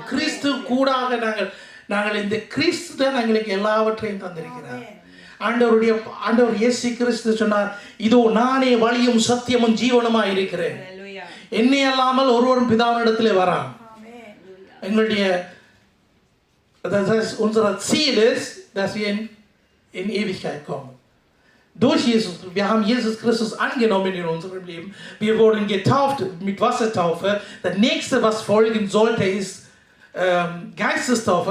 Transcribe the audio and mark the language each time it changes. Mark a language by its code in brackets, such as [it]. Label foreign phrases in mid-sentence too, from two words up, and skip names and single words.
[ta] கிறிஸ்து கூடாக நாங்கள் இந்த கிறிஸ்து தான் எங்களுக்கு எல்லாவற்றையும் தந்திருக்கிறார். ஆண்டவர் இயேசு கிறிஸ்து சொன்னார், இதோ நானே வழியும் சத்தியமும் ஜீவனுமாய் இருக்கிறேன், என்னை அல்லாமல் ஒருவரும் பிதாவினிடத்திலே வரான். [de] எங்களுடைய unser Ziel ist, dass wir in Ewigkeit kommen. Durch Jesus, wir haben Jesus Christus angenommen in unserem Leben. Wir wurden getauft mit Wassertaufe. Das nächste, was folgen sollte, ist Geistestaufe.